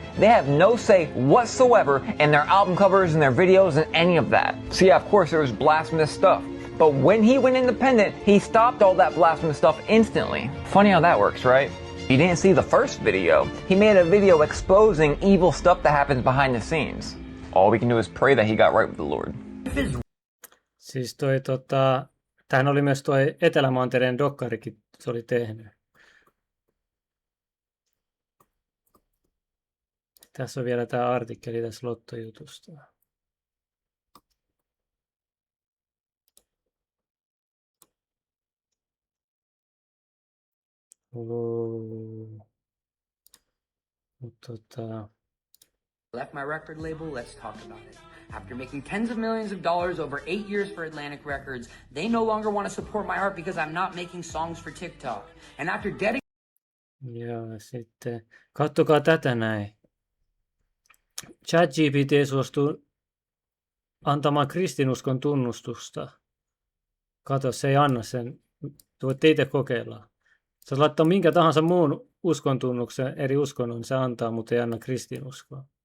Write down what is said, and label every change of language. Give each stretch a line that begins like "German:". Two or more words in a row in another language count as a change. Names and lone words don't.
English: They have no say whatsoever in their album covers and their videos and any of that. So yeah, of course there was blasphemous stuff. But when he went independent, he stopped all that blasphemous stuff instantly. Funny how that works, right? If you didn't see the first video, he made a video exposing evil stuff that happens behind the scenes. All we can do is pray that he got right with the Lord.
Finnish: Siis tähän oli myös toi Etelämantereen dokkarikin, se oli tehnyt. Tässä on vielä tämä artikkeli tässä lottojutusta.
English: Left my record label, let's talk about it. After making tens of millions of dollars over 8 years for Atlantic Records, they no longer want to support my art because I'm not making songs for TikTok. And after
Finnish: Joo, sitten kattokaa tätä näin. ChatGPT suostuu antamaan kristinuskon tunnustusta. Kato, se ei anna sen. Voitte itse kokeilla. Sä laittaa minkä tahansa muun uskon tunnuksen, eri uskonnon, se antaa, mutta ei anna kristinuskoa.